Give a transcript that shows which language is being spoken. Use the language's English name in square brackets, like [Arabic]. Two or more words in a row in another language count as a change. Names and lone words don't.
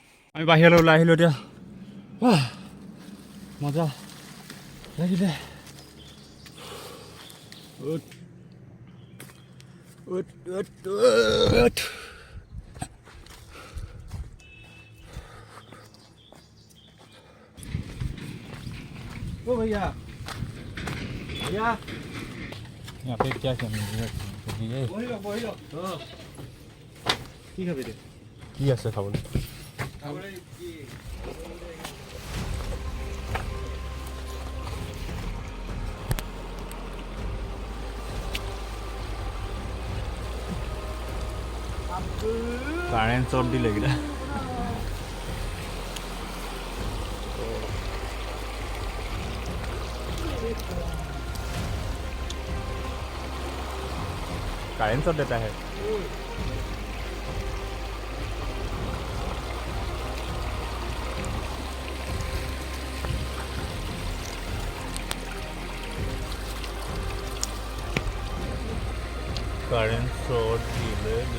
[Assamese] আমি বাহিৰলৈ ওলাই আহিলোঁ এতিয়া মজা লাগিলে [Hindi] ओ भैया भैया यहाँ पे क्या क्या मिल रहा है [Assamese] বহি লওক কি খাবি দে কি আছে খাবলৈ খাবলৈ কি [English] current shot [Assamese] দিলে এইকেইটা [English] current shot [Hindi] देता है [English] current shot [Hindi] दिले